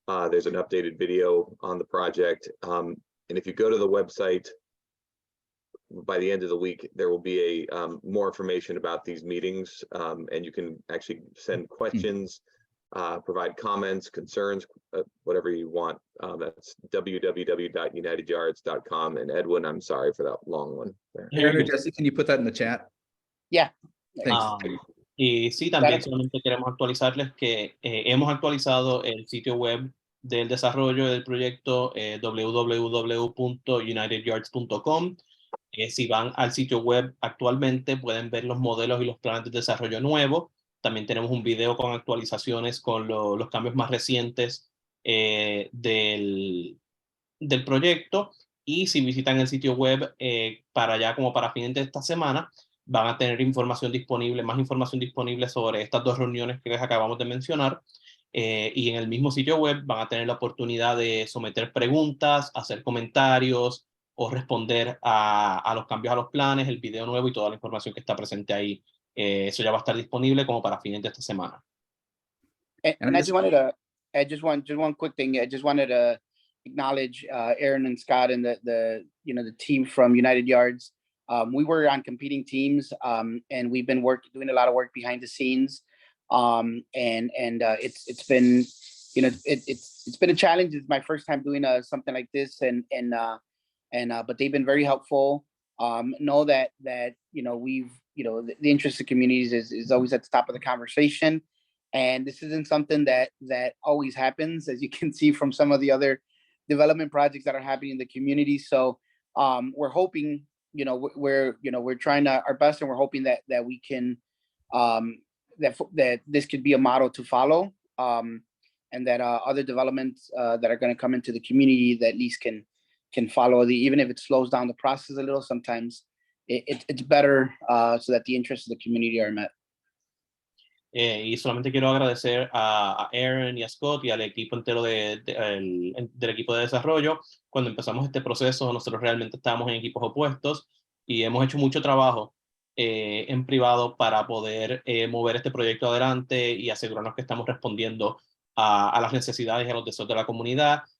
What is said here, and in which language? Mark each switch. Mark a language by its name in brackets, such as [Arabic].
[English] There's an updated video on the project. And if you go to the website, by the end of the week, there will be a more information about these meetings, and you can actually send questions, provide comments, concerns, whatever you want. That's www.unityards.com. And Edwin, I'm sorry for that long one. Aaron or Jesse, can you put that in the chat? Yeah. Thanks. [Spanish] Y sí, también solamente queremos actualizarles que hemos actualizado el sitio web del desarrollo del proyecto www.unitedyards.com. Si van al sitio web actualmente pueden ver los modelos y los planes de desarrollo nuevos. También tenemos un video con actualizaciones con los cambios más recientes del proyecto. Y si visitan el sitio web para fines de esta semana, van a tener más información disponible sobre estas dos reuniones que les acabamos de mencionar. Y en el mismo sitio web van a tener la oportunidad de someter preguntas, hacer comentarios o responder a los cambios a los planes, el video nuevo y toda la información que está presente ahí. Eso ya va a estar disponible como para fines de esta semana. [English] And I just wanted to add just one quick thing. I just wanted to acknowledge Aaron and Scott and the team from United Yards. We were on competing teams, and we've been doing a lot of work behind the scenes. It's been, it's been a challenge. It's my first time doing something like this, but they've been very helpful. Know that we've, the interest of communities is always at the top of the conversation, and this isn't something that always happens, as you can see from some of the other development projects that are happening in the community. So we're hoping, we're trying our best, and we're hoping that we can that this could be a model to follow, and that other developments that are going to come into the community that at least can follow even if it slows down the process a little. Sometimes it's better so that the interests of the community are met. [Spanish] Y solamente quiero agradecer a Aaron y a Scott y al equipo entero del equipo de desarrollo. Cuando empezamos este proceso, nosotros realmente estábamos en equipos opuestos y hemos hecho mucho trabajo en privado para poder mover este proyecto adelante y asegurarnos que estamos respondiendo a las necesidades y a los deseos de la comunidad.